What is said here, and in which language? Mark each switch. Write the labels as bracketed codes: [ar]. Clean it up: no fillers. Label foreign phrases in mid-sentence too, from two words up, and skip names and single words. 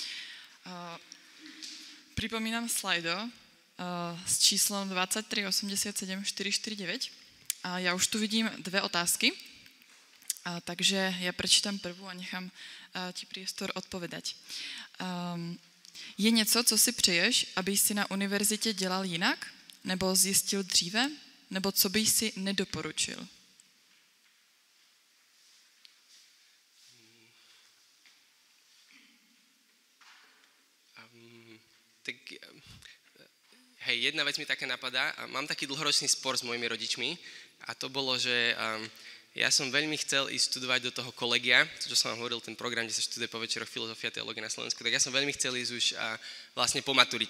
[sk] Pripomínam slajdo s číslom 23 87 449 a ja už tu vidím dve otázky, takže ja prečítam prvú a nechám ti priestor odpovedať. [cs] Je něco, co si přeješ, aby si na univerzitě dělal jinak? Nebo zjistil dříve? Nebo co bych si nedoporučil? [sk] Tak, hej, jedna vec mi také napadá. Mám taký dlhoročný spor s mojimi rodičmi a to bolo, že ja som veľmi chcel ísť študovať do toho kolegia, čo som vám hovoril, ten program, kde sa študuje po večeroch filozofia a teológia na Slovensku, tak ja som veľmi chcel ísť už vlastne po maturite.